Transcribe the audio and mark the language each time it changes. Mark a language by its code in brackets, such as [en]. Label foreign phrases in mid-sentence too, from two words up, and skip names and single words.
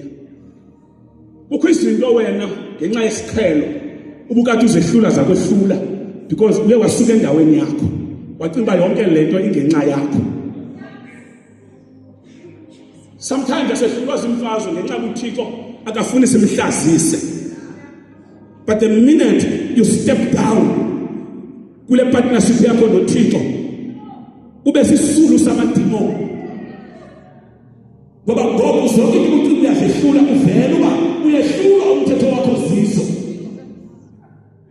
[xh] Kukho izinto wena ngenxa yesiqhelo ubukade uzehlula zakwehlula because uye wasuka endaweni yakho wacinga uba yonke lento ingenxa yakho. Sometimes asehlulwa zimfazwe ngenxa uThixo akafuni simhlazise. [en] But the minute you step down [xh] kule partnership yakho noThixo ube sisulu samadimoni. Ngoba ngoku zonke into uyazehlula uvela uba uyehlula umthetho wakho zizo.